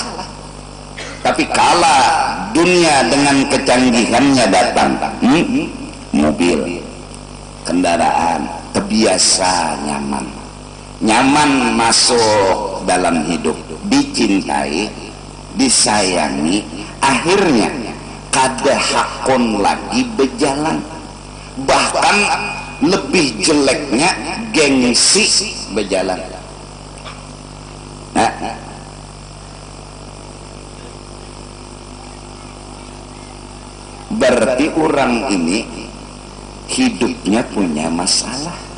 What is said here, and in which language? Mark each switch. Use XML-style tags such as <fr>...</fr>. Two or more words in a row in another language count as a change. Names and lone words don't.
<id>Tapi kala dunia dengan kecanggihannya datang, mobil, kendaraan, kebiasa nyaman masuk dalam hidup, dicintai, disayangi, akhirnya</id> <bjn>kada hakon</bjn> <id>lagi berjalan. bahkan lebih jeleknya gengsi berjalan. Nah, berarti orang ini hidupnya punya masalah.</id>